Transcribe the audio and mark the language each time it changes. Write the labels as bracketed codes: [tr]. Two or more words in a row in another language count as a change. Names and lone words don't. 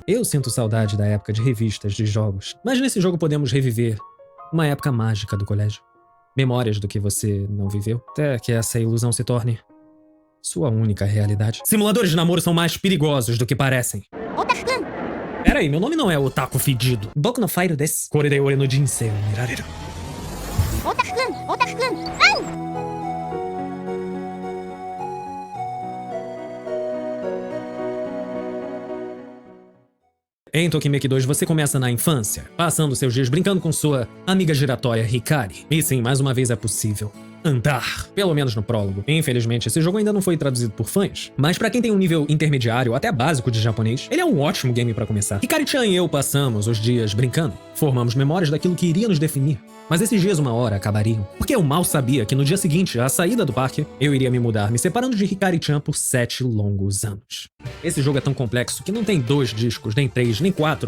[pt] Eu sinto saudade da época de revistas de jogos, mas nesse jogo podemos reviver uma época mágica do colégio. Memórias do que você não viveu, até que essa ilusão se torne sua única realidade. Simuladores de namoro são mais perigosos do que parecem. Peraí, meu nome não é Otaku Fedido. [ja] 僕のファイアです. これで俺の人生を見られる. [pt] Em Tokimeki 2, você começa na infância, passando seus dias brincando com sua amiga giratória Hikari. E sim, mais uma vez é possível. andar, pelo menos no prólogo. Infelizmente, esse jogo ainda não foi traduzido por fãs, mas pra quem tem um nível intermediário ou até básico de japonês, ele é um ótimo game pra começar. Hikari-chan e eu passamos os dias brincando, formamos memórias daquilo que iria nos definir. Mas esses dias uma hora acabariam, porque eu mal sabia que no dia seguinte, à saída do parque, eu iria me mudar, me separando de Hikari-chan por 7 longos anos. Esse jogo é tão complexo que não tem 2 discos, nem 3, nem 4.